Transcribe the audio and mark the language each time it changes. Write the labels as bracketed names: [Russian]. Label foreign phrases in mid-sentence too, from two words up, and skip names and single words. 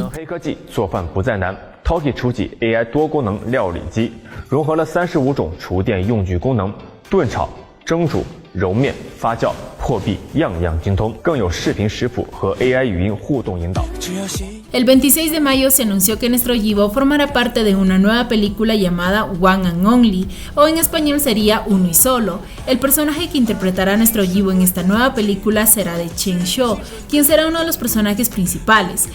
[Chinese] 黑科技做饭不再难 ，Toki 厨技 AI 多功能料理机，融合了35种厨电用具功能，炖炒、蒸煮、揉面、发酵、破壁，样样精通，更有视频食谱和 AI 语音互动引导。 [Spanish] El 26 de mayo se anunció que nuestro Yibo formará parte de una nueva película llamada One and Only, o en español sería Uno y Solo. El personaje que interpretará a nuestro Yibo en esta nueva película será de Chen Shou, quien será uno de los personajes principales.